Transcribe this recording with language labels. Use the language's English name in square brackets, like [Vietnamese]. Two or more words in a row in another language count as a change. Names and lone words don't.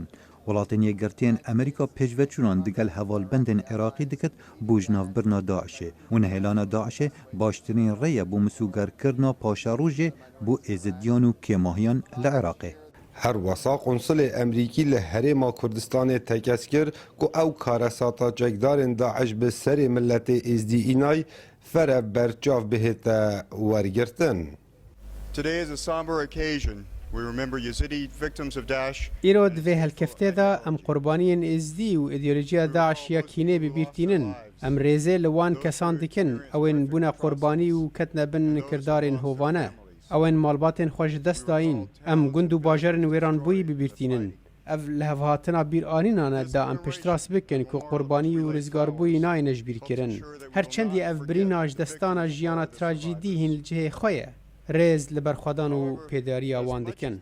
[Kurdish] ولاتن یگرتین امریکا پجوچونان دگل هوالبندن عراقی دکت بوجناف برنا داعشه و نهلان داعشه باشترین ریه بو مسوگر کرنا پاشاروژه بو ازدیانو کماهیان لعراقه. هر وسا قنصل امریکی لهرم کردستان تکسکر کو او کارساتا جگدارن داعش به سر ملت ازدی اینای فر برچاف بهت ورگرتن. [English] Today is a somber occasion. We remember Yazidi victims of Daesh. [Kurdish] ایرو دوی هلکفته دا ام قربانیین ازدی و ایدئولوژیا داعش یا کینه ببیرتینن ام ریزه لوان کسان دکن اوین بونا قربانی و کتنا بن کردارین هووانه اوین مالباتین خوش دست داین ام گندو باجرن ویران بوی ببیرتینن اف لهوهاتنا بیر آنینانه دا ام پشتراس بکن که قربانی و رزگار بوی ناینش بیر کرن هرچندی اف بریناج دستانا جیانا تراجیدی هین لجه خویه ریز لبرخوادان و پیداری آوان دکن.